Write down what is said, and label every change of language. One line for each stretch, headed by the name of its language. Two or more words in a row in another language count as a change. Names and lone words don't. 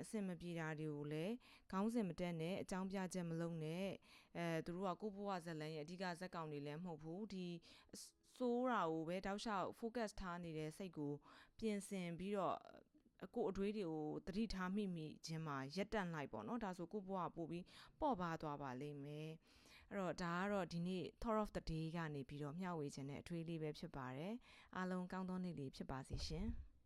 Burmese: ဆင်မပြေတာတွေကိုလည်းခေါင်းစဉ်မတက်နဲ့အကြောင်းပြချက်မလုံးနဲ့သူတို့ကကိုယ့်ဘဝဇလန်ရဲ့အဓိကဇက်ကောင်တွေလည်းမဟုတ်ဘူးဒီစိုးတာကိုပဲတောက်လျှောက် focus ထားနေတဲ့စိတ်ကိုပြင်ဆင်ပြီးတော့ကိုအတွေးတွေကိုတတိထားမိခြင်းမှာရက်တန့်လိုက်ပေါ့နော်ဒါဆိုကိုဘဝပို့ပြီးပေါ့ပါသွားပါလိမ့်မယ်အဲ့တော့ဒါကတော့ဒီနေ့
English: thought of the day
Burmese: ကနေပြီးတော့မျှဝေခြင်းနဲ့အထွေးလေးပဲဖြစ်ပါတယ်အားလုံးကောင်းသောနေ့လေးဖြစ်ပါစေရှင်